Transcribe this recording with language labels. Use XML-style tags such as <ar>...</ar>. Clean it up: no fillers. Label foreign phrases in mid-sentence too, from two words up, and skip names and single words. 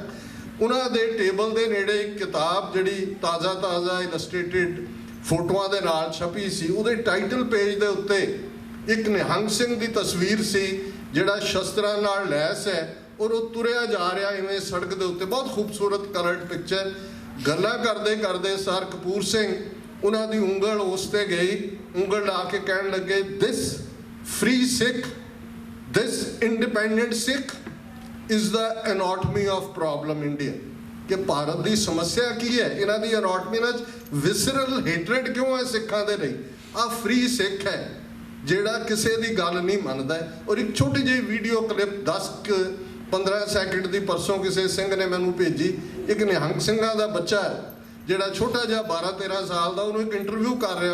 <pa>ਉਹਨਾਂ ਦੇ ਟੇਬਲ ਦੇ ਨੇੜੇ ਇੱਕ ਕਿਤਾਬ ਜਿਹੜੀ ਤਾਜ਼ਾ ਇਲਸਟ੍ਰੇਟਿਡ ਫੋਟੋਆਂ ਦੇ ਨਾਲ ਛਪੀ ਸੀ, ਉਹਦੇ</pa> <en>title page</en> <pa>ਦੇ ਉੱਤੇ ਇੱਕ ਨਿਹੰਗ ਸਿੰਘ ਦੀ ਤਸਵੀਰ ਸੀ ਜਿਹੜਾ ਸ਼ਸਤਰਾਂ ਨਾਲ ਲੈਸ ਹੈ, ਔਰ ਉਹ ਤੁਰਿਆ ਜਾ ਰਿਹਾ ਇਵੇਂ ਸੜਕ ਦੇ ਉੱਤੇ। ਬਹੁਤ ਖੂਬਸੂਰਤ</pa> <en>coloured picture.</en> <pa>ਗੱਲਾਂ ਕਰਦੇ ਕਰਦੇ ਸਰ ਕਪੂਰ ਸਿੰਘ ਉਹਨਾਂ ਦੀ ਉਂਗਲ ਉਸ 'ਤੇ ਗਈ, ਉਂਗਲ ਲਾ ਕੇ ਕਹਿਣ ਲੱਗੇ,</pa> <en>this free Sikh, this independent Sikh is the anatomy of problem India.</en> <pa>ਕਿ ਭਾਰਤ ਦੀ ਸਮੱਸਿਆ ਕੀ ਹੈ, ਇਹਨਾਂ ਦੀ anatomy ਨਾਲ</pa> <en>visceral hatred</en> <pa>ਕਿਉਂ ਹੈ ਸਿੱਖਾਂ ਦੇ ਲਈ। ਆਹ ਫ੍ਰੀ ਸਿੱਖ ਹੈ ਜਿਹੜਾ ਕਿਸੇ ਦੀ ਗੱਲ ਨਹੀਂ ਮੰਨਦਾ। ਔਰ ਇੱਕ ਛੋਟੀ ਜਿਹੀ</pa> <en>video clip</en> <pa>10-15 ਸੈਕਿੰਡ ਦੀ ਪਰਸੋਂ ਕਿਸੇ ਸਿੰਘ ਨੇ ਮੈਨੂੰ ਭੇਜੀ। ਇੱਕ ਨਿਹੰਗ ਸਿੰਘਾਂ ਦਾ ਬੱਚਾ ਹੈ ਜਿਹੜਾ ਛੋਟਾ ਜਿਹਾ 12-13 ਸਾਲ ਦਾ, ਉਹਨੂੰ ਇੱਕ ਇੰਟਰਵਿਊ ਕਰ ਰਿਹਾ।</pa>